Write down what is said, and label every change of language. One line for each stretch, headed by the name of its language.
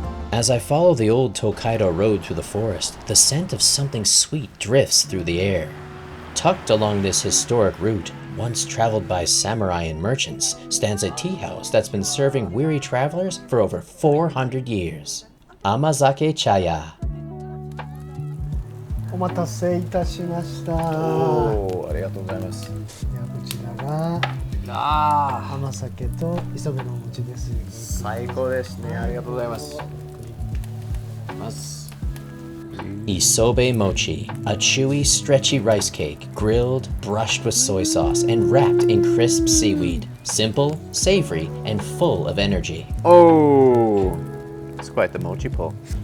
English: As I follow the Old Tokaido Road through the forest, the scent of something sweet drifts through the air. Tucked along this historic route, once traveled by samurai and merchants, stands a tea house that's been serving weary travelers for over 400 years. Amazake Chaya.
Japanese: お待たせいたしました。おー、ありがとうございます。ではこちらが甘酒と磯辺のお餅です。最高ですね。ありがとうございます。
English: Isobe mochi, a chewy, stretchy rice cake, grilled, brushed with soy sauce, and wrapped in crisp seaweed. Simple, savory, and full of energy. Oh, it's quite the mochi pull.